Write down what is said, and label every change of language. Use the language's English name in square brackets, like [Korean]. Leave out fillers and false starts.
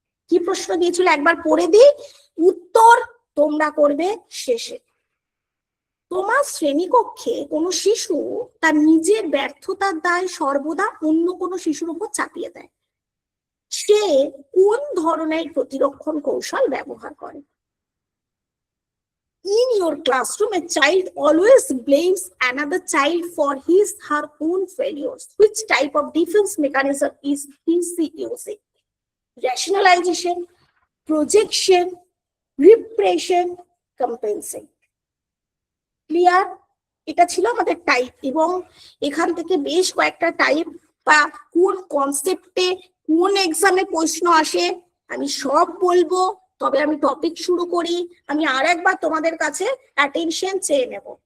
[Bangla] কি প্রশ্ন দিয়েছিল একবার পড়ে দিই, উত্তর তোমরা করবে শেষে। তোমার শ্রেণীকক্ষে কোনো শিশু তার নিজের ব্যর্থতার দায় সর্বদা অন্য কোনো শিশুর উপর চাপিয়ে দেয়, সে কোন ধরনের প্রতিরক্ষণ কৌশল ব্যবহার করে? [English] In your classroom, a child always blames another child for her own failures. Which type of defense mechanism is he using? Rationalization, projection, repression, compensation. Clear? [Bangla] এটা ছিল আমাদের টাইপ, এবং এখান থেকে বেশ কয়েকটা টাইপ বা কোন কনসেপ্টে কোন এক্সামে প্রশ্ন আসে আমি সব বলবো। তবে আমি টপিক শুরু করি, আমি আর একবার তোমাদের কাছে অ্যাটেনশন চেয়ে নেব।